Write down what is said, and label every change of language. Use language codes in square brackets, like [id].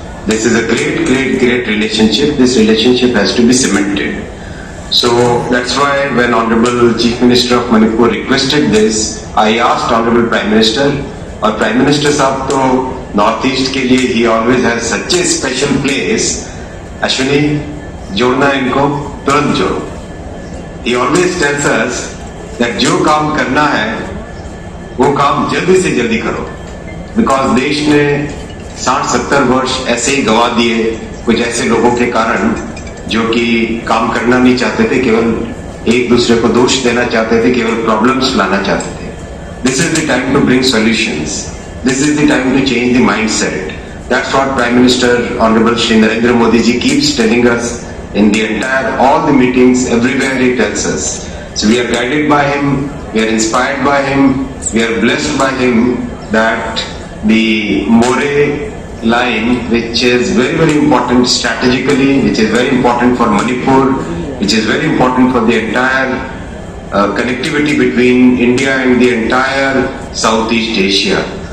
[en] This is a great relationship. This relationship has to be cemented. So that's why when Honorable Chief Minister of Manipur requested this, I asked Honorable Prime Minister, [hi] और Prime Minister साहब तो North East के लिए [en] he always has such a special place. [hi] Ashwini, जोड़ना इनको तुरंत जोड़ो. [en] He always tells us that [hi] जो काम करना है वो काम जल्दी से जल्दी करो, [en] because [hi] देश ने 60-70 वर्ष ऐसे ही गवा दिए कुछ ऐसे लोगों के कारण जो कि काम करना नहीं चाहते थे, केवल एक दूसरे को दोष देना चाहते थे, केवल प्रॉब्लम्स लाना चाहते थे. [en] This is the time to bring solutions. This is the time to change the mindset. That's what Prime Minister Honorable Shri Narendra Modi ji keeps telling us in the entire all the meetings, everywhere he tells us. So we are guided by him, we are inspired by him, we are blessed by him, that the More line, which is very important strategically, which is very important for Manipur, which is very important for the entire connectivity between India and the entire Southeast Asia.